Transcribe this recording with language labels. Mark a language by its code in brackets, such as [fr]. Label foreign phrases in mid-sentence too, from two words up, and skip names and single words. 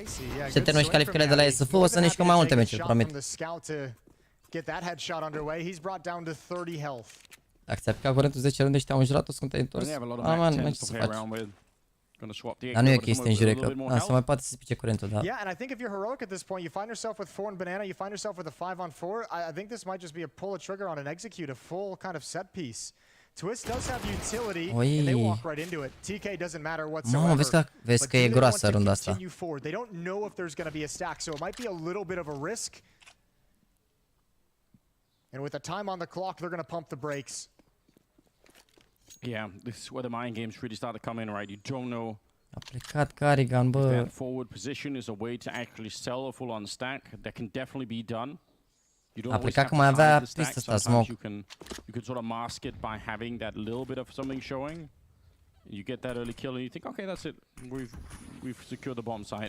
[ro] Se termină și calificările de la SF, o să ne jucăm mai multe meciuri, promit. Dacă ți-a picat curentul 10 runde și te-au înjurat, o să te-ai întors. Man, nu ce să faci. Dar nu e o chestie în jure, că se mai poate să se pice curentul, da. [en] Yeah, and I think if you're heroic at this point, you find yourself with 4 and banana, you find yourself with a 5-on-4. I think this might just be a pull a trigger on an execute, a full kind of set piece. Twist does have utility, and they walk right into it. TK doesn't matter whatsoever. [ro] Mamă, vezi că e groasă runda asta. [en] They don't know if there's going to be a stack, so it might be a little bit of a risk. And with the time on the clock, they're going to pump the brakes. Yeah, this is where the mind games really start to come in, right? You don't know. [ro] A plecat Carrigan, bă. [en] That forward position is a way to actually sell a full-on stack. That can definitely be done. You don't always have to hide the stack. Sometimes you can sort of mask it by having that little bit of something showing. You get that early kill and you think, okay, that's it. We've secured the bomb site.